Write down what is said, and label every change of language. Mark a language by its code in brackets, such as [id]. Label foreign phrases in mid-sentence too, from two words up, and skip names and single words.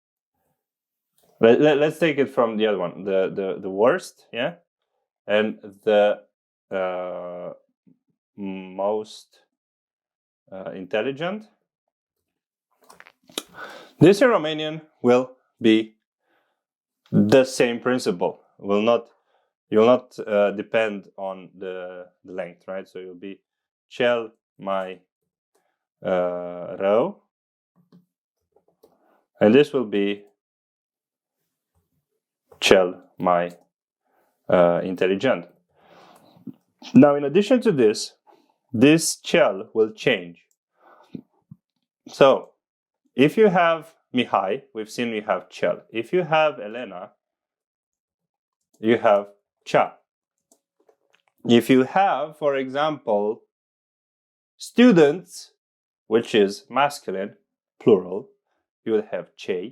[en] Let's take it from the other one. The worst, yeah, and the most intelligent. This in Romanian will be the same principle. Will not, you'll not depend on the length, right? So you'll be [ro] cel mai rău, [en] and this will be [ro] cel mai inteligent. [en] Now, in addition to this CELE will change. So, if you have Mihai, we've seen we have CELE. If you have Elena, you have CEA. If you have, for example, students, which is masculine, plural, you will have CEI.